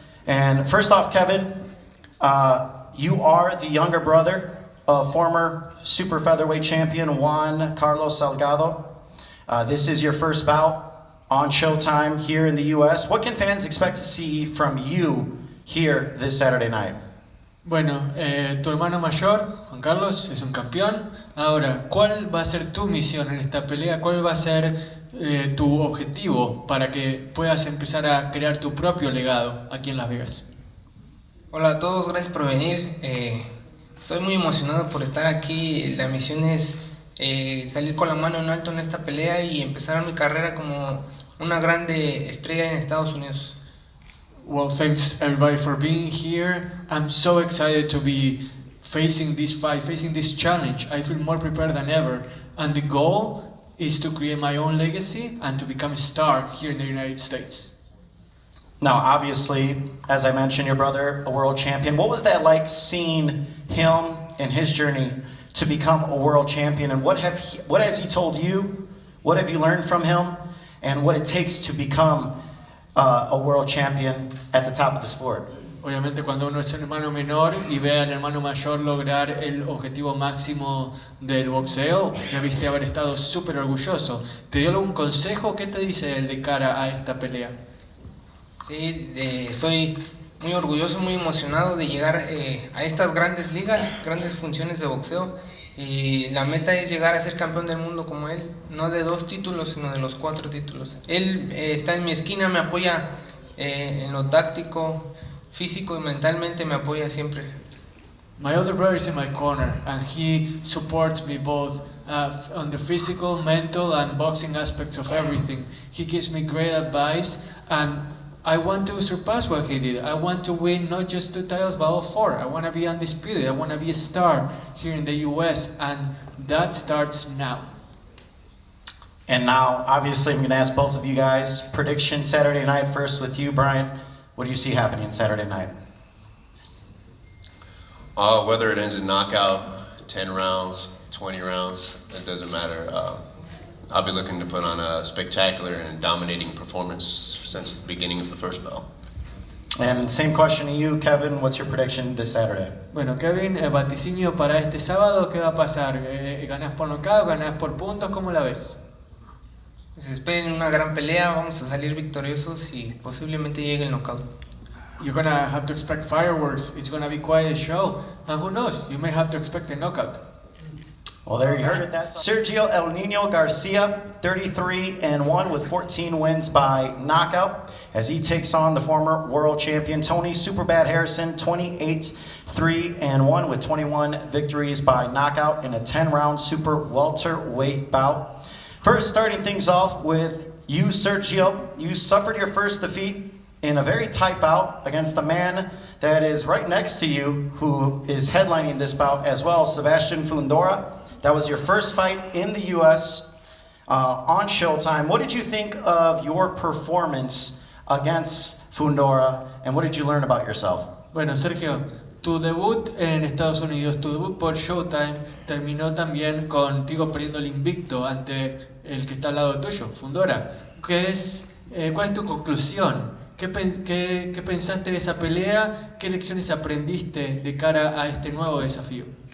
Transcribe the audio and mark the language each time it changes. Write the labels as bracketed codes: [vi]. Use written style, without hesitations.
[en] And first off, Kevin, you are the younger brother of former super featherweight champion Juan Carlos Salgado. This is your first bout on Showtime here in the U.S. What can fans expect to see from you here this Saturday night? [es] Bueno, tu hermano mayor, Juan Carlos, es un campeón. Ahora, ¿cuál va a ser tu misión en esta pelea? ¿Cuál va a ser tu objetivo para que puedas empezar a crear tu propio legado aquí en Las Vegas? Hola a todos, gracias por venir. Estoy muy emocionado por estar aquí. La misión es salir con la mano en alto en esta pelea y empezar mi carrera como una grande estrella en Estados Unidos. [en] Well, thanks everybody for being here. I'm so excited to be facing this fight, facing this challenge. I feel more prepared than ever. And the goal is to create my own legacy and to become a star here in the United States. Now, obviously, as I mentioned, your brother, a world champion. What was that like seeing him and his journey to become a world champion? And what has he told you? What have you learned from him? and what it takes to become a world champion at the top of the sport. [es] Obviamente cuando uno es un hermano menor y ve al hermano mayor lograr el objetivo máximo del boxeo, debiste haber estado súper orgulloso. ¿Te dio algún consejo? ¿Qué te dice él de cara a esta pelea? Sí, estoy muy orgulloso, muy emocionado de llegar a estas grandes ligas, grandes funciones de boxeo. Y la meta es llegar a ser campeón del mundo como él, no de 2 títulos, sino de los 4 títulos. Él está en mi esquina, me apoya en lo táctico, físico y mentalmente me apoya siempre. [en] My older brother is in my corner and he supports me both on the physical, mental and boxing aspects of everything. He gives me great advice and I want to surpass what he did. I want to win not just 2 titles but all 4. I want to be undisputed. I want to be a star here in the US and that starts now. And now, obviously, I'm going to ask both of you guys, prediction Saturday night, first with you, Brian. What do you see happening Saturday night? Whether it ends in knockout, 10 rounds, 20 rounds, it doesn't matter. I'll be looking to put on a spectacular and dominating performance since the beginning of the first bell. And same question to you, Kevin. What's your prediction this Saturday? [es] Bueno, Kevin, vaticinio para este sábado, ¿qué va a pasar? ¿Ganás por nocaut? ¿Ganás por puntos? ¿Cómo la ves? Pues esperen una gran pelea, vamos a salir victoriosos y posiblemente llegue el knockout. [en] You're gonna have to expect fireworks. It's gonna be quite a show. And who knows? You may have to expect a knockout. Well, there you heard it. That's Sergio El Nino Garcia, 33-1 with 14 wins by knockout, as he takes on the former world champion Tony Superbad Harrison, 28-3-1 with 21 victories by knockout in a 10-round super welterweight bout. First, starting things off with you, Sergio. You suffered your first defeat in a very tight bout against the man that is right next to you, who is headlining this bout as well, Sebastian Fundora. That was your first fight in the U.S. On Showtime. What did you think of your performance against Fundora, and what did you learn about yourself? [es] Bueno, Sergio, tu debut en Estados Unidos, tu debut por Showtime, terminó también contigo perdiendo el invicto ante el que está al lado tuyo, Fundora. ¿Cuál es tu conclusión? ¿Qué pensaste de esa pelea? ¿Qué lecciones aprendiste de cara a este nuevo desafío?